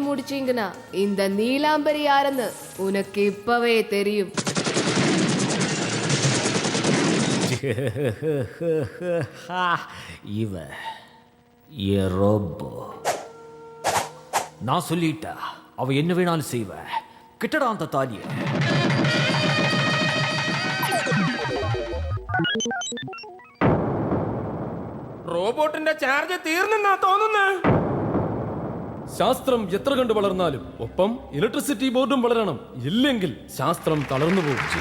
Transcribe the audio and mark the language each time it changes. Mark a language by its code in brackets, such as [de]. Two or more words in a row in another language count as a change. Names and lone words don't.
[ta] கண்டுபிடிச்சீங்கன்னா இந்த நீலாம்பரி யாருன்னு உனக்கு இப்பவே தெரியும். இவ என் ரோபோ. நான் சொல்லிட்டா அவ என்ன வேணாலும் செய்வ. கிட்டடா அந்த தாலிய. [ml] റോബോട്ടിന്റെ ചാർജ് തീർന്നെന്നാ തോന്നുന്നത്. ശാസ്ത്രം എത്ര കണ്ട് വളർന്നാലും ഒപ്പം ഇലക്ട്രിസിറ്റി ബോർഡും വളരണം. ഇല്ലെങ്കിൽ ശാസ്ത്രം തളർന്നു പോകും.